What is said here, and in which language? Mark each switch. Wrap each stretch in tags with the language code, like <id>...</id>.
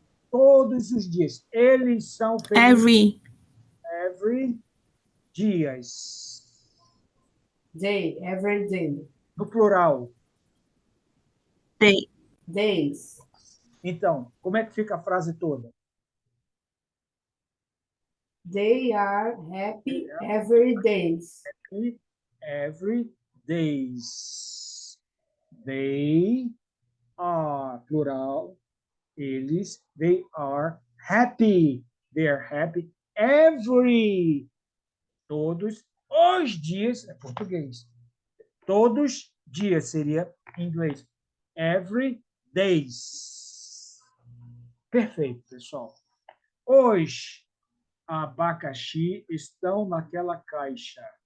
<pt>Todos os dias. Eles são felizes.</pt> <en>Every. Every</en> <pt>dias.</pt> <en>Day, every day. No plural. Day. Days.</en> <pt>Então, como é que fica a frase toda?</pt> <en>They are happy every days. Every days. They are, plural,</en> <pt>eles,</pt> <en>they are happy. They are happy every,</en> <pt>todos os dias, é português. Todos dias seria em inglês.</pt> <en>Every days.</en> <pt>Perfeito, pessoal. Os abacaxi estão naquela caixa.</pt>